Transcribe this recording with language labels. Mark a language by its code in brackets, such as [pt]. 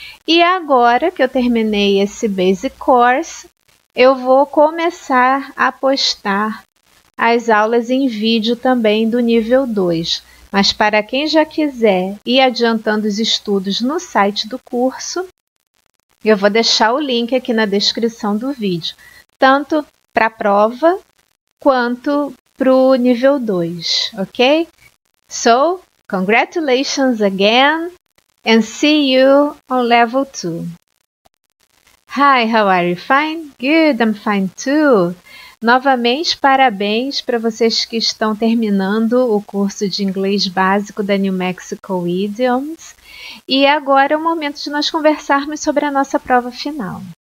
[pt] E agora que eu terminei esse Basic Course, eu vou começar a postar as aulas em vídeo também do nível 2. Mas para quem já quiser ir adiantando os estudos no site do curso, eu vou deixar o link aqui na descrição do vídeo, tanto para a prova quanto para o nível 2, ok? [en] So, congratulations again and see you on level 2. Hi, how are you? Fine? Good, I'm fine too. [pt] Novamente, parabéns para vocês que estão terminando o curso de inglês básico da New Mexico Idioms. E agora é o momento de nós conversarmos sobre a nossa prova final.